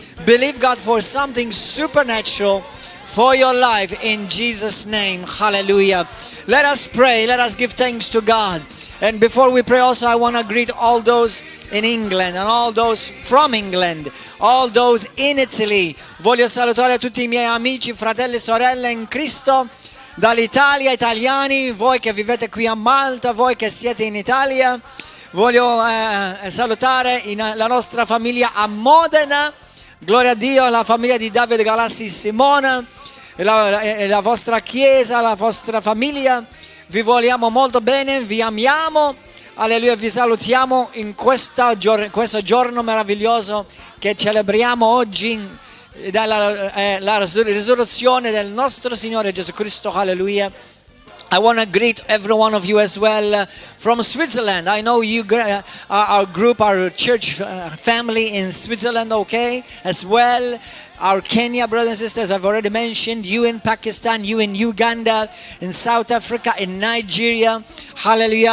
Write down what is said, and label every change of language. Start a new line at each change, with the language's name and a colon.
English: Believe God for something supernatural for your life in Jesus' name. Hallelujah. Let us pray. Let us give thanks to God. And before we pray also, I want to greet all those in England and all those from England, all those in Italy.
Italian: Voglio salutare tutti I miei amici, fratelli e sorelle in Cristo, dall'Italia, italiani, voi che vivete qui a Malta, voi che siete in Italia. Voglio salutare la nostra famiglia a Modena. Gloria a Dio, la famiglia di Davide Galassi Simona, la vostra chiesa, la vostra famiglia. Vi vogliamo molto bene, vi amiamo, alleluia, vi salutiamo in questo giorno meraviglioso che celebriamo oggi, la risurrezione del nostro Signore Gesù Cristo, alleluia.
English: I want to greet every one of you as well from Switzerland. I know you, our group, our church family in Switzerland, okay, as well. Our Kenya brothers and sisters, I've already mentioned. You in Pakistan, you in Uganda, in South Africa, in Nigeria. Hallelujah.